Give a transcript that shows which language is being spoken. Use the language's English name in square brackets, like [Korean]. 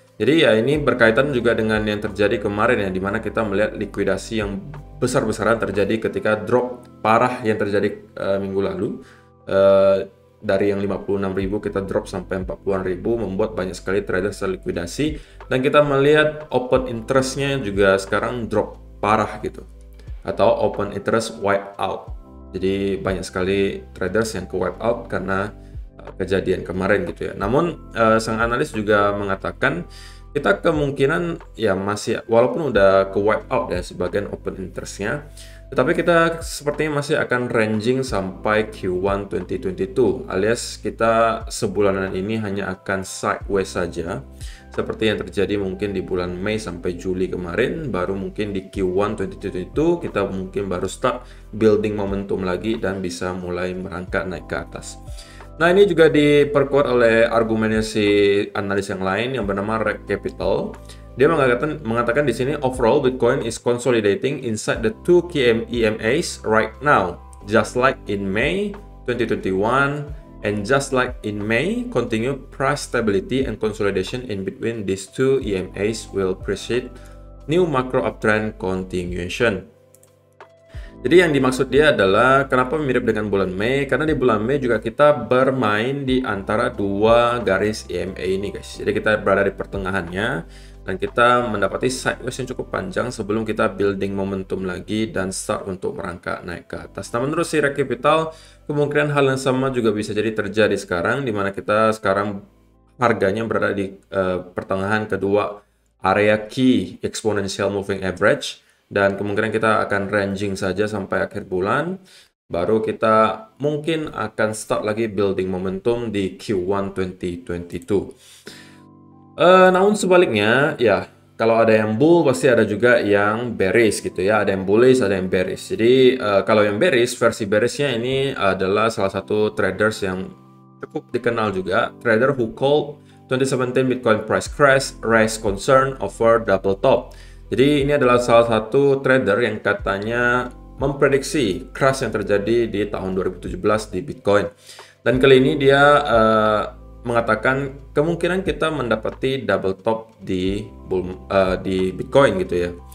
[Indonesian] Jadi ya ini berkaitan juga dengan yang terjadi kemarin ya, dimana kita melihat likuidasi yang besar-besaran terjadi ketika drop parah yang terjadi minggu lalu. Dari yang 56.000 kita drop sampai 40.000, membuat banyak sekali traders terlikuidasi. Dan kita melihat open interest-nya juga sekarang drop parah gitu. Atau open interest wipe out. Jadi banyak sekali traders yang ke wipe out karena kejadian kemarin gitu ya. Namun sang analis juga mengatakan kita kemungkinan ya masih, walaupun udah ke wipe out ya sebagian open interest-nya, tetapi kita sepertinya masih akan ranging sampai Q1 2022, alias kita sebulanan ini hanya akan sideways saja seperti yang terjadi mungkin di bulan Mei sampai Juli kemarin. Baru mungkin di Q1 2022 kita mungkin baru start building momentum lagi dan bisa mulai merangkak naik ke atas. Nah, ini juga diperkuat oleh argumennya si analis yang lain yang bernama Reg Capital. Dia mengatakan di sini [English] overall Bitcoin is consolidating inside the two key EMAs right now, just like in May 2021 and just like in May, continued price stability and consolidation in between these two EMAs will precede new macro uptrend continuation. [Indonesian] Jadi yang dimaksud dia adalah kenapa mirip dengan bulan Mei, karena di bulan Mei juga kita bermain di antara dua garis EMA ini guys. Jadi kita berada di pertengahannya dan kita mendapati sideways yang cukup panjang sebelum kita building momentum lagi dan start untuk merangkak naik ke atas. Nah, menurut si Reg Capital kemungkinan hal yang sama juga bisa jadi terjadi sekarang, di mana kita sekarang harganya berada di pertengahan kedua area key exponential moving average. Dan kemungkinan kita akan ranging saja sampai akhir bulan. Baru kita mungkin akan start lagi building momentum di Q1 2022. Namun sebaliknya, ya kalau ada yang bull pasti ada juga yang bearish gitu ya. Ada yang bullish, ada yang bearish. Jadi kalau yang bearish, versi bearishnya ini adalah salah satu traders yang cukup dikenal juga. [English] Trader who called 2017 Bitcoin price crash raised concern over double top. [Indonesian] Jadi ini adalah salah satu trader yang katanya memprediksi crash yang terjadi di tahun 2017 di Bitcoin. Dan kali ini dia mengatakan kemungkinan kita mendapati double top di Bitcoin gitu ya.